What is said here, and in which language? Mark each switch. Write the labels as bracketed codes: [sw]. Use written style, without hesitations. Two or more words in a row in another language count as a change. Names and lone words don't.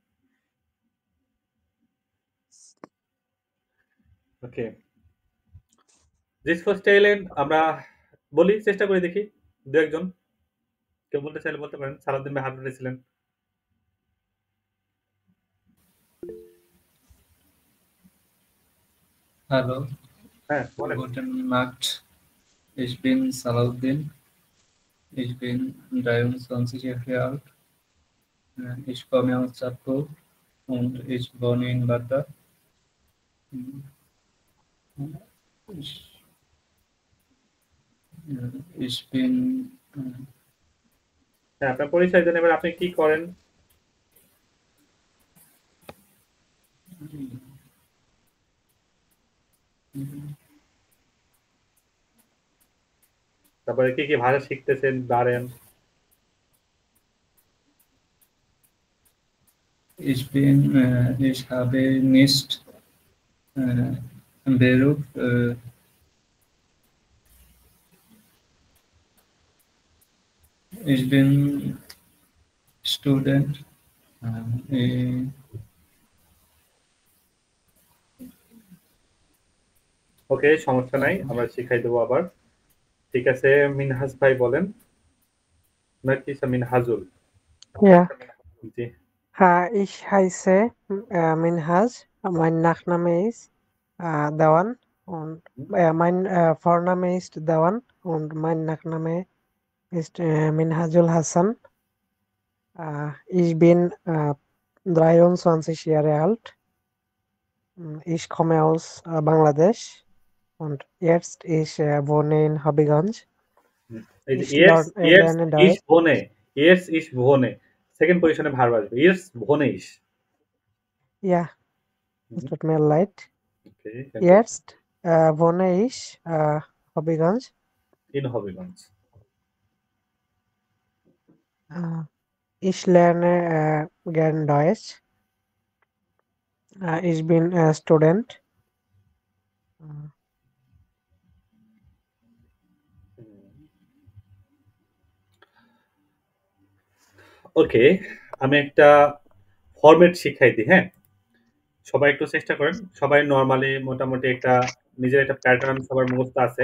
[bn] ওকে, জিস ফার্স্ট ট্যালেন্ট আমরা বলি, চেষ্টা করে দেখি, দু একজন কেউ বলতে চাইলে বলতে পারেন। সারাদিন ভাই হাত উঠেছিলেন। [de] Hallo, [bn] হ্যাঁ বলেন। [de] guten Nacht. Ich bin Salahuddin. Ich bin 23 Jahre alt. Ich komme aus Chattro und ich wohne in Ladakh. Ich bin [bn] হ্যাঁ, আপনার পরিচয় দেন, এবার আপনি কি করেন? তারপরে কি কি ভাষা শিখতেছেন পারেন? [de] ich habe nicht Beruf. Ich bin Student. [bn] ওকে, সমস্যা নাই, আমরা শিখাই দেবো আবার। ঠিক আছে, মিনহাজ ভাই বলেন নাকি মিনহাজুল? [de] Ja, [bn] জি, [de] ich heiße Minhaj. Mein Nachname ist Dewan und mein Vorname ist Dewan und mein Nachname ist Minhajul Hassan. Ich bin 23 Jahre alt. Ich komme aus Bangladesch und jetzt ich wohne in Hobbyganj. [bn] এই যে [de] Ich ইয়েস lerne ইস Deutsch. [bn] ভোনে, [de] jetzt ich wohne, [bn] সেকেন্ড পজিশনে ভার্ব আসবে, [de] jetzt wohne ich. Ja, es tut mir leid. [bn] ওকে, [de] Jetzt wohne ich Hobbyganj. ইন হবিগঞ্জ। Ich lerne gern Deutsch. Ich bin Student. [bn] ওকে, আমি একটা ফরম্যাট শিখাই দিই। হ্যাঁ, সবাই একটু চেষ্টা করেন। সবাই নরমালি মোটামুটি একটা নিজের একটা প্যাটার্ন সবার মুখস্থ আছে।